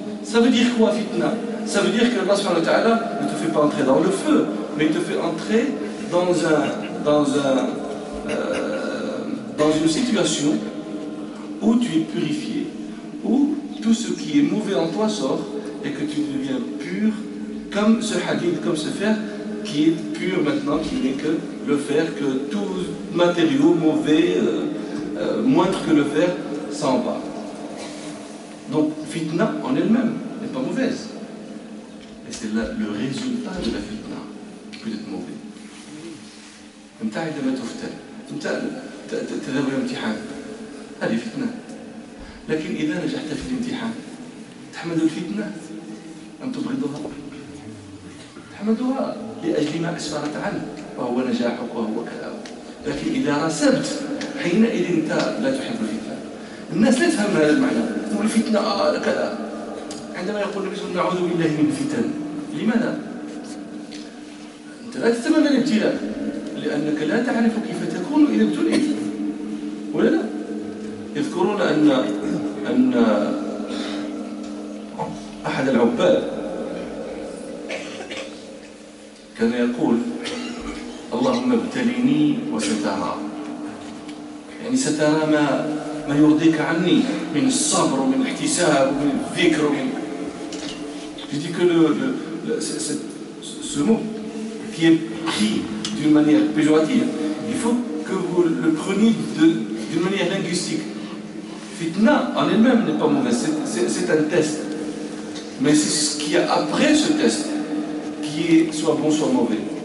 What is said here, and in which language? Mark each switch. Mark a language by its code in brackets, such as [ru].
[fr] Ça veut dire quoi, fitna? Ça veut dire que Allah subhanahu wa ta'ala ne te fait pas entrer dans le feu, mais il te fait entrer dans une situation où tu es purifié, où tout ce qui est mauvais en toi sort et que tu deviens pur, comme ce hadith, comme ce fer qui est pur maintenant, qui n'est que le fer, que tout matériau mauvais, moindre que le fer, s'en va. Donc, fitna en elle-même n'est pas mauvaise. Et c'est là le résultat de la fitna qui peut être mauvais. [ar] أنت عندما تفتن أنت تذهب إلى الامتحان هذه فتنة، لكن إذا نجحت في الامتحان تحمد الفتنة أم تبغضها؟ تحمدها لأجل ما أسفرت عنك وهو نجاحك وهو كذا. لكن إذا رسبت حينئذ أنت لا تحب الفتنة. الناس لا تفهم هذا المعنى، تقول الفتنة كذا. عندما يقول النبي صلى الله عليه وسلم نعوذ بالله من الفتن، لماذا؟ أنت لا تتمنى الابتلاء لأنك لا تعرف كيف تكون إذا ابتليت، ولا لا؟ يذكرون أن أحد العباد كان يقول اللهم ابتليني وسترى، يعني سترى ما يرضيك عني من الصبر ومن الاحتساب ومن الذكر ومن... [fr] Je dis que ce mot qui est pris d'une manière péjorative, il faut que vous le preniez d'une manière linguistique. Fitna en elle-même n'est pas mauvaise, c'est un test. Mais c'est ce qu'il y a après ce test qui est soit bon soit mauvais.